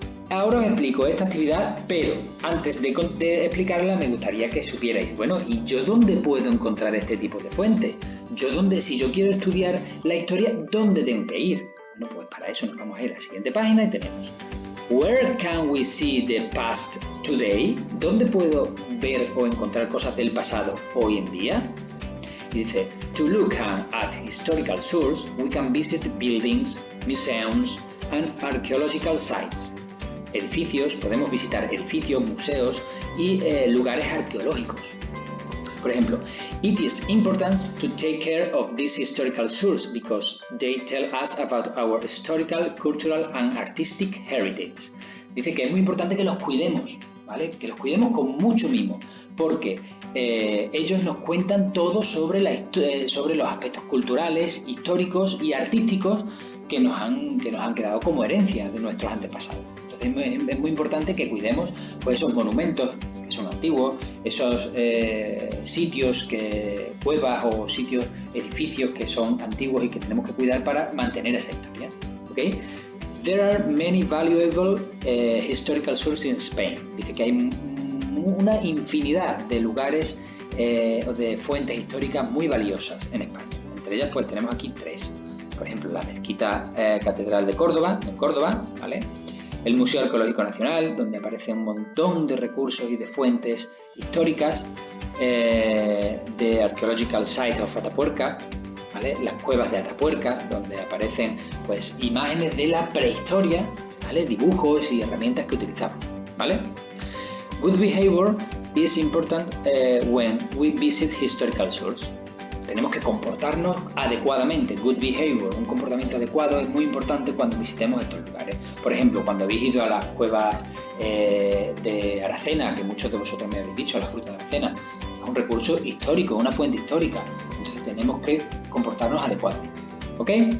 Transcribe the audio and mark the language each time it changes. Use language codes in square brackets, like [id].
[es] Ahora os explico esta actividad, pero antes de explicarla me gustaría que supierais, bueno, ¿y yo dónde puedo encontrar este tipo de fuentes? Si yo quiero estudiar la historia, ¿dónde tengo que ir? Bueno, pues para eso nos vamos a ir a la siguiente página y tenemos [en] Where can we see the past today? [es] ¿Dónde puedo ver o encontrar cosas del pasado hoy en día? Y dice, [en] to look at historical source, we can visit buildings, museums and archaeological sites. [es] Edificios, podemos visitar edificios, museos y lugares arqueológicos. Por ejemplo, [en] it is important to take care of this historical source because they tell us about our historical, cultural and artistic heritage. [es] Dice que es muy importante que los cuidemos, ¿vale? Que los cuidemos con mucho mimo, porque ellos nos cuentan todo sobre los aspectos culturales, históricos y artísticos que nos han quedado como herencia de nuestros antepasados. Entonces es muy importante que cuidemos pues, esos monumentos que son antiguos, esos sitios, cuevas o edificios que son antiguos y que tenemos que cuidar para mantener esa historia. [en] ¿Okay? There are many valuable historical sources in Spain. [es] Dice que hay una infinidad de lugares o de fuentes históricas muy valiosas en España. Entre ellas pues tenemos aquí 3. Por ejemplo, la Mezquita Catedral de Córdoba, en Córdoba, ¿vale? El Museo Arqueológico Nacional, donde aparece un montón de recursos y de fuentes históricas, de Archaeological Site of Atapuerca, ¿vale? Las cuevas de Atapuerca, donde aparecen pues imágenes de la prehistoria, ¿vale? Dibujos y herramientas que utilizaban, ¿vale? [en] Good behavior is important when we visit historical sources. [es] Tenemos que comportarnos adecuadamente. [en] Good behavior, [es] un comportamiento adecuado, es muy importante cuando visitemos estos lugares. Por ejemplo, cuando habéis ido a las cuevas de Aracena, que muchos de vosotros me habéis dicho, las grutas de Aracena, es un recurso histórico, una fuente histórica. Entonces tenemos que comportarnos adecuadamente. ¿Ok?